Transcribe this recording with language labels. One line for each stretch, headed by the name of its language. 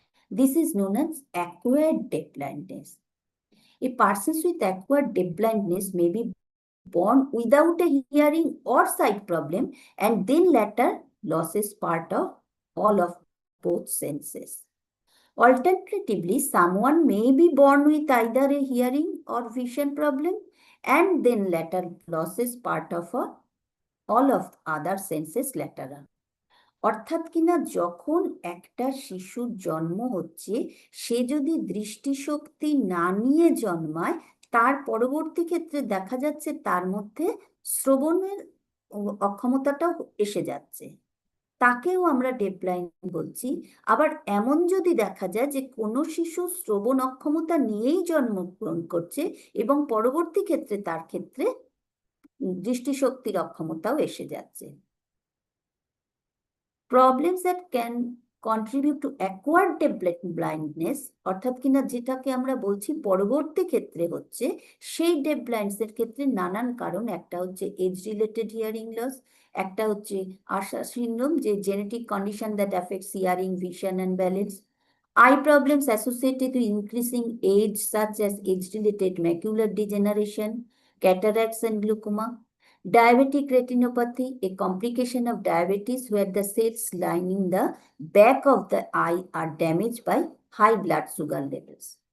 English: This is known as acquired deafblindness. A person with acquired deafblindness may be born without a hearing or sight problem and then later loses part of all of both senses. Alternatively, someone may be born with either a hearing or vision problem and then later loses part of all of other senses later on.
Bangla: অর্থাৎ কিনা যখন একটা শিশুর জন্ম হচ্ছে সে যদি দৃষ্টিশক্তি না নিয়ে জন্মায় তার পরবর্তী ক্ষেত্রে দেখা যাচ্ছে তার মধ্যে শ্রবণের অক্ষমতাটাও এসে যাচ্ছে, তাকেও আমরা ডেফব্লাইন্ড বলছি। আবার এমন যদি দেখা যায় যে কোনো শিশু শ্রবণ অক্ষমতা নিয়েই জন্মগ্রহণ করছে এবং পরবর্তী ক্ষেত্রে তার ক্ষেত্রে দৃষ্টিশক্তির অক্ষমতাও এসে যাচ্ছে।
English: Problems that can contribute to acquired deafblindness,
Bangla: অর্থাৎ কিনা যেটাকে আমরা বলছি পরবর্তী ক্ষেত্রে হচ্ছে, সেই ডেফব্লাইন্ডসের ক্ষেত্রে নানান কারণ। একটা হচ্ছে এজ রিলেটেড হিয়ারিং লস, একটা হচ্ছে আশা সিন্ড্রোম, যে
English: Genetic condition that affects hearing, vision and balance. Eye problems associated with increasing age, such as age-related macular degeneration, cataracts, and glaucoma. Diabetic retinopathy, a complication of diabetes where the cells lining the back of the eye are damaged by high blood sugar levels.